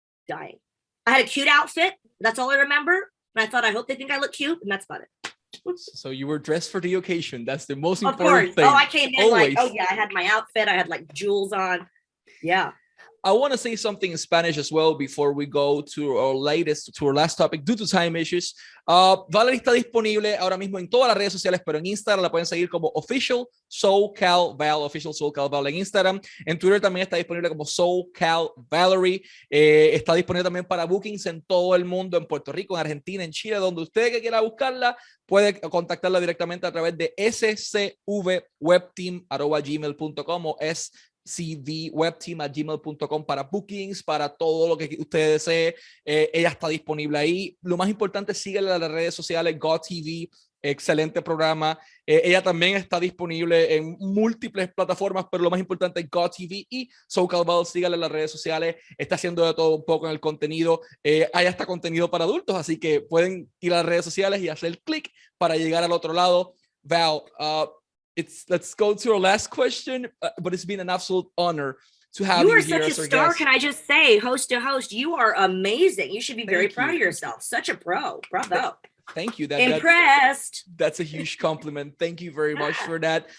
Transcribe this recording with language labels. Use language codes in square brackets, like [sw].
[en] I had a cute outfit. That's all I remember. And I thought, I hope they think I look cute. And that's about it. So you were dressed for the occasion. That's the most important important thing. Oh, I came in always. Like, oh yeah, I had my outfit. I had like jewels on. Yeah. I want to say something in Spanish as well before we go to our last topic due to time issues. [es] Valerie está disponible ahora mismo en todas las redes sociales, pero en Instagram la pueden seguir como Official Soul Cal Val, Official Soul Cal Val en Instagram. En Twitter también está disponible como Soul Cal Valerie. Está disponible también para bookings en todo el mundo, en Puerto Rico, en Argentina, en Chile, donde usted que quiera buscarla, puede contactarla directamente a través de scvwebteam@gmail.com o cvwebteam@gmail.com para bookings, para todo lo que usted desee. Ella está disponible ahí. Lo más importante, síguela en las redes sociales, GoTV, excelente programa. Ella también está disponible en múltiples plataformas, pero lo más importante es GoTV y Cal Val. Síganle en las redes sociales. Está haciendo de todo un poco en el contenido. Hay hasta contenido para adultos, así que pueden ir a las redes sociales y hacer clic para llegar al otro lado. [en] Val, let's go to our last question, but it's been an absolute honor to have you here as our guest. You are such a star, can I just say, host to host, you are amazing. You should be very proud of yourself. Such a pro. Bravo. Thank you. Impressed. That's a huge compliment. Thank you very much for that.